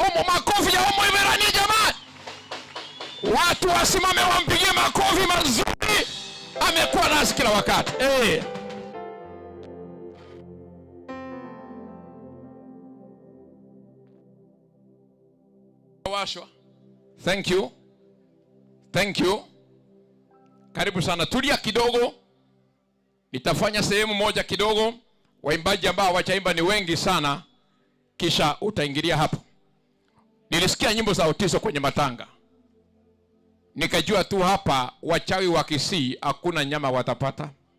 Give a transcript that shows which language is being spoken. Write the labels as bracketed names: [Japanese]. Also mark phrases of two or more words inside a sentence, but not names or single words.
[Swahili] Makofi ya Imerani jamani. Watu wasimame wampigie makofi mazuri. Amekuwa nasi kila wakati. Washwa. [English] Thank you. Thank you. [Swahili] Karibu sana. Tulia kidogo. Nitafanya sehemu moja kidogo. Waimbaji ambao hawajaimba ni wengi sana. Kisha utaingilia hapo. Nilisikia nyimbo za Utiso kwenye matanga. Nikajua tu hapa wachawi wa Kisii hakuna nyama watapata.